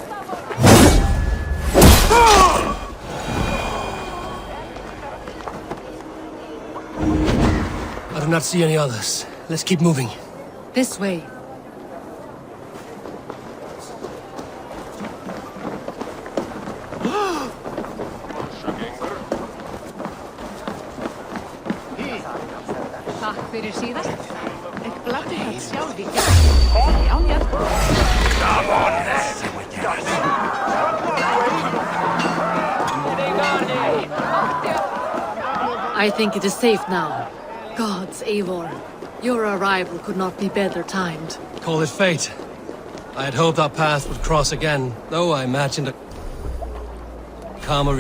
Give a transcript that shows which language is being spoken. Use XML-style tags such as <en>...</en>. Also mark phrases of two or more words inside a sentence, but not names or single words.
<en>I do not see any others. Let's keep moving. This way.</en> <is>Takk fyrir síðast. Ég gladdi það sjálf í gær. Já, já.</is> <en>I think it is safe now. Gods, Eivor. Your arrival could not be better timed. Call it fate. I had hoped our paths would cross again, though I imagined a calmer reunion.</en>